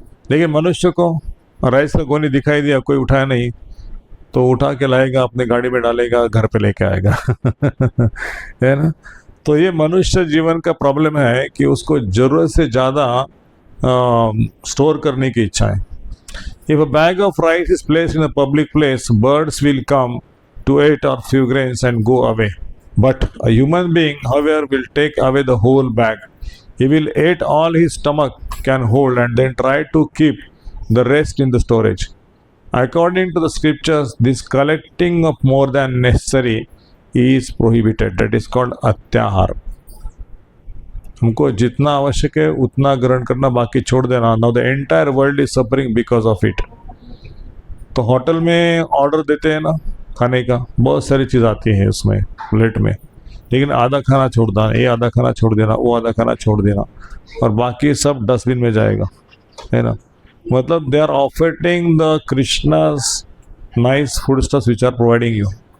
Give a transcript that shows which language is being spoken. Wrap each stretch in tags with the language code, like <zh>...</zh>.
<hi>लेकिन मनुष्य को राइस का गोनी दिखाई दिया, कोई उठाया नहीं, तो उठा के लाएगा, अपने गाड़ी में डालेगा, घर पे लेके आएगा है ना। तो ये मनुष्य जीवन का प्रॉब्लम है कि उसको ज़रूरत से ज़्यादा स्टोर करने की इच्छा है।</hi> <en>If a bag of rice is placed in a public place, birds will come to eat or few grains and go away. But a human being, however, will take away the whole bag. He will eat all his stomach can hold and then try to keep the rest in the storage. According to the scriptures, this collecting of more than necessary is prohibited. That is called अत्याहार.</en> <hi>हमको जितना आवश्यक है उतना ग्रहण करना, बाकी छोड़ देना.</hi> <en>Now the entire world is suffering because of it.</en> <hi>तो होटल में ऑर्डर देते हैं ना खाने का, बहुत सारी चीज़ आती है उसमें प्लेट में, लेकिन आधा खाना छोड़ देना, ये आधा खाना छोड़ देना, वो आधा खाना छोड़ देना, और बाकी सब डस्टबिन में जाएगा, है ना.</hi> <en>मतलब they are offering the Krishna's nice food stuffs which are providing you.</en>